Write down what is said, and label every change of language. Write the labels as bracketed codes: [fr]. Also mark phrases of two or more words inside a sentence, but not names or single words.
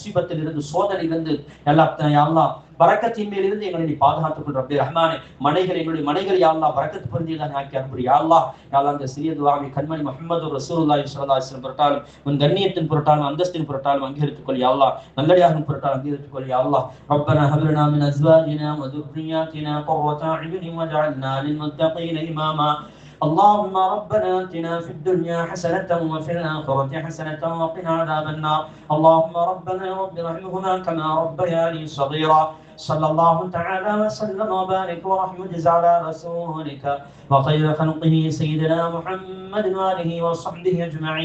[ta] முசீபத்தில் இருந்து, சோதனையிலிருந்து [ar] يا الله [ta] பரக்கத்தின் மேல் இருந்து எங்களை நீ பாதுகாத்துக் கொள் ரப்பி ரஹ்மானே. மனைகள், எங்களுடைய மனைகள் [ar] يا الله [ta] பரக்கத் பொருந்தியதாக ஆக்கி அனுப்பு [ar] يا الله. يا الله [ta] இந்த சிறிய துஆவை கண்மணி முஹம்மது [ar] رسول الله صلى الله عليه وسلم [ta] பொருட்டாலும், உன் கண்ணியத்தின் பொருட்டாலும், அந்தஸ்தின் பொருட்டாலும் அங்கீகரித்துக் கொள் [ar] يا الله. [ta] நல்லடியாரின் பொருட்டாலும் அங்கீகரித்துக் கொள் [ar] يا الله. ربنا هب لنا من أزواجنا و ذُرِّيَّاتِنَا قُرَّةَ أَعْيُنٍ وَاجْعَلْنَا لِلْمُتَّقِينَ إِمَامًا. اللهم ربنا آتنا في الدنيا حسنة وفي الآخرة حسنة وقنا عذاب النار. اللهم ربنا رب ارحمهما كما ربياني صغيرا. صلى الله تعالى وسلم وبارك ورحمة على رسولك وخير خلقه سيدنا محمد وآله وصحبه أجمعين.